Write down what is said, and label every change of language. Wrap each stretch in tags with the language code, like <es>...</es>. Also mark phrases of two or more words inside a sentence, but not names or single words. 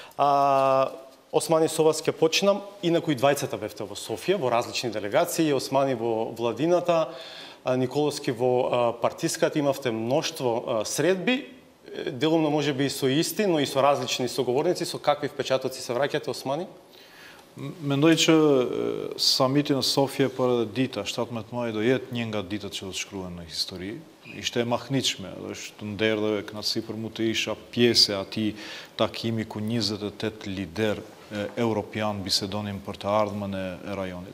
<mk>Османи, со вас ќе почнам. Инаку и двајцата бевте во Софија, во различни делегации, Османи во владината, Николовски во партиската, имавте мноштво средби, делумно може би и со исти, но и со различни соговорници. Со какви впечатоци се враќате, Османи?</mk> <sq>Mendoj që samiti në Sofje për edhe dita, 17 maj do jetë një nga ditët që do të shkruhen në histori. Ishte e mahniqme, është nder dhe kënaqësi për mu të isha pjesë e atij takimi ku 28 lider europian bisedonin për të ardhmen e rajonit.</sq>